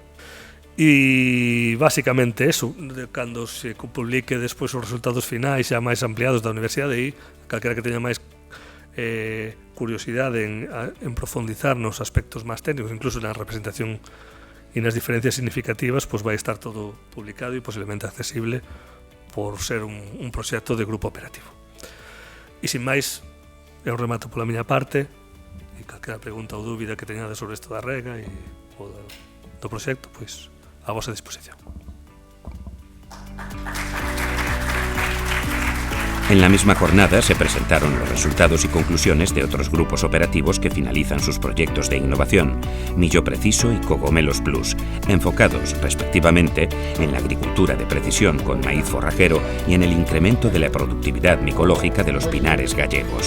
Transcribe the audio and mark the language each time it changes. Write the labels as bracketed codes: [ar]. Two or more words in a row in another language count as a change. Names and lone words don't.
[gl] E basicamente eso, cando se publique despois os resultados finais xa máis ampliados da universidade, e calquera que teña máis curiosidade en profundizar nos aspectos máis técnicos, incluso na representación e nas diferencias significativas, pois vai estar todo publicado e posiblemente accesible por ser un proxecto de grupo operativo. E sin máis, eu remato pola miña parte, e calquera pregunta ou dúbida que teñades sobre isto da rega e do proxecto, pois a vosa disposición. [es] En la misma jornada se presentaron los resultados y conclusiones de otros grupos operativos que finalizan sus proyectos de innovación, Millo Preciso y Cogomelos Plus, enfocados respectivamente en la agricultura de precisión con maíz forrajero y en el incremento de la productividad micológica de los pinares gallegos.